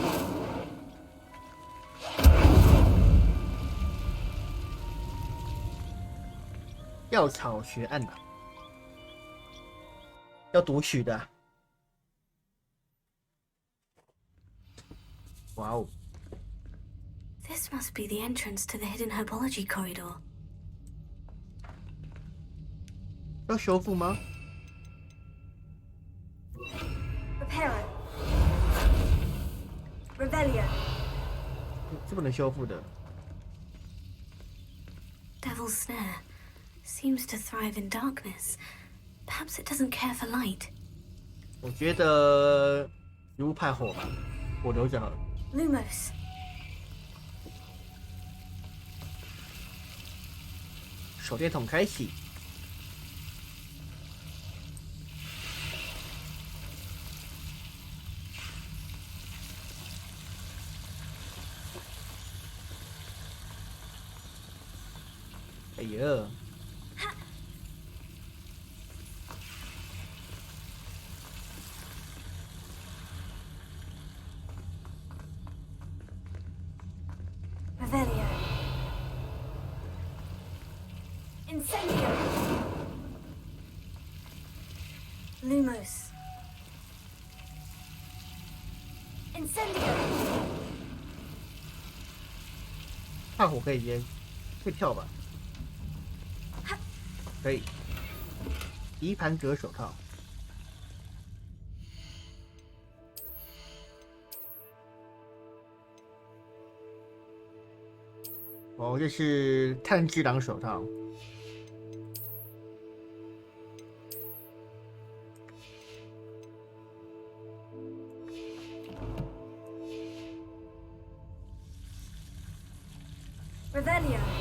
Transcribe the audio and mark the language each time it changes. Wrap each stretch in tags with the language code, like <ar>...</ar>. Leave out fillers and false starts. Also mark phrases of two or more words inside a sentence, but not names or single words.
<zh>药草学案啊，要读取的。哇哦！</zh> <en>This must be the entrance to the hidden herbology corridor.</en> <zh>要修复吗？</zh> <en>Repair it.</en> <la>Revelio.</la> <zh>这不能修复的。</zh> <en>Devil's Snare seems to thrive in darkness. Perhaps it doesn't care for light.</en> <zh>我觉得植物派火吧，火留着好了。</zh> <la>Lumos.</la> <zh>手电筒开启。哎呀！</zh> <la>Revelio. Incendio. Lumos. Incendio.</la> <zh>怕火可以接，会跳吧？可以。棋盘格手套。哦，这是炭治郎手套。</zh> <la>Revelio.</la>